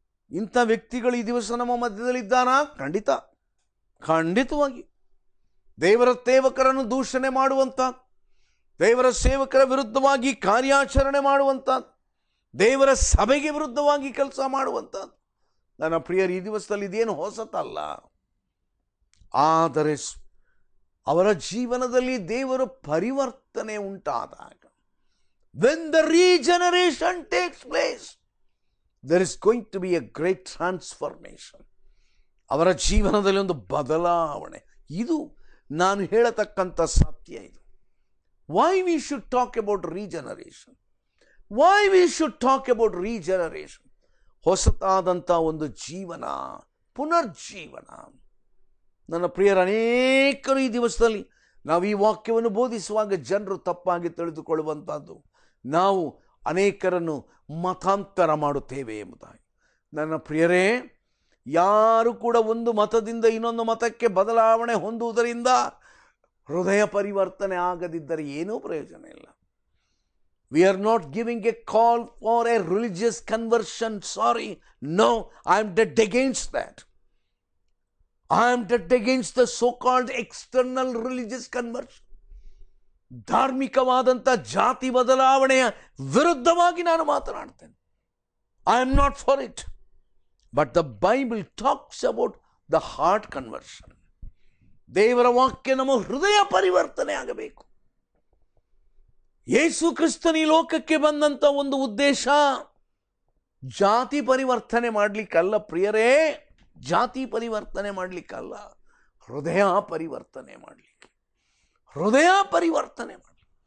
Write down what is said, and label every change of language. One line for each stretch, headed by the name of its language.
Kannada: ಇಂಥ ವ್ಯಕ್ತಿಗಳು ಈ ದಿವಸ ನಮ್ಮ ಮಧ್ಯದಲ್ಲಿದ್ದಾರಾ? ಖಂಡಿತವಾಗಿ. ದೇವರ ಸೇವಕರನ್ನು ದೂಷಣೆ ಮಾಡುವಂಥ, ದೇವರ ಸೇವಕರ ವಿರುದ್ಧವಾಗಿ ಕಾರ್ಯಾಚರಣೆ ಮಾಡುವಂಥ, ದೇವರ ಸಭೆಗೆ ವಿರುದ್ಧವಾಗಿ ಕೆಲಸ ಮಾಡುವಂಥದ್ದು. ನನ್ನ ಪ್ರಿಯರು, ಈ ದಿವಸದಲ್ಲಿ ಇದೇನು ಹೊಸತಲ್ಲ. ಆದರೆ ಅವರ ಜೀವನದಲ್ಲಿ ದೇವರ ಪರಿವರ್ತನೆ ಉಂಟಾದಾಗ,
English: when the regeneration takes place, there is going to be a great transformation.
Kannada: ಅವರ ಜೀವನದಲ್ಲಿ ಒಂದು ಬದಲಾವಣೆ. ಇದು ನಾನು ಹೇಳತಕ್ಕಂಥ ಸತ್ಯ.
English: ಇದು why we should talk about regeneration, why we should talk about regeneration.
Kannada: ಹೊಸತಾದಂಥ ಒಂದು ಜೀವನ, ಪುನರ್ಜೀವನ. ನನ್ನ ಪ್ರಿಯರ, ಅನೇಕರು ಈ ದಿವಸದಲ್ಲಿ ನಾವು ಈ ವಾಕ್ಯವನ್ನು ಬೋಧಿಸುವಾಗ ಜನರು ತಪ್ಪಾಗಿ ತಿಳಿದುಕೊಳ್ಳುವಂಥದ್ದು, ನಾವು ಅನೇಕರನ್ನು ಮತಾಂತರ ಮಾಡುತ್ತೇವೆ ಎಂಬುದಾಗಿ. ನನ್ನ ಪ್ರಿಯರೇ, ಯಾರು ಕೂಡ ಒಂದು ಮತದಿಂದ ಇನ್ನೊಂದು ಮತಕ್ಕೆ ಬದಲಾವಣೆ ಹೊಂದುವುದರಿಂದ ಹೃದಯ ಪರಿವರ್ತನೆ ಆಗದಿದ್ದರೆ ಏನೂ ಪ್ರಯೋಜನ ಇಲ್ಲ.
English: We are not giving a call for a religious conversion. Sorry, no, I am dead against that. I am dead against the so-called external religious conversion.
Kannada: ಧಾರ್ಮಿಕವಾದಂಥ ಜಾತಿ ಬದಲಾವಣೆಯ ವಿರುದ್ಧವಾಗಿ ನಾನು ಮಾತನಾಡ್ತೇನೆ.
English: I am not for it. But the Bible talks about the heart conversion.
Kannada: ದೇವರ ವಾಕ್ಯ ನಮ್ಮ ಹೃದಯ ಪರಿವರ್ತನೆ ಆಗಬೇಕು. ಯೇಸು ಕ್ರಿಸ್ತನ ಈ ಲೋಕಕ್ಕೆ ಬಂದಂಥ ಒಂದು ಉದ್ದೇಶ ಜಾತಿ ಪರಿವರ್ತನೆ ಮಾಡಲಿಕ್ಕಲ್ಲ ಪ್ರಿಯರೇ, ಜಾತಿ ಪರಿವರ್ತನೆ ಮಾಡಲಿಕ್ಕಲ್ಲ, ಹೃದಯ ಪರಿವರ್ತನೆ ಮಾಡಲಿಕ್ಕೆ, ಹೃದಯ ಪರಿವರ್ತನೆ ಮಾಡಲಿ.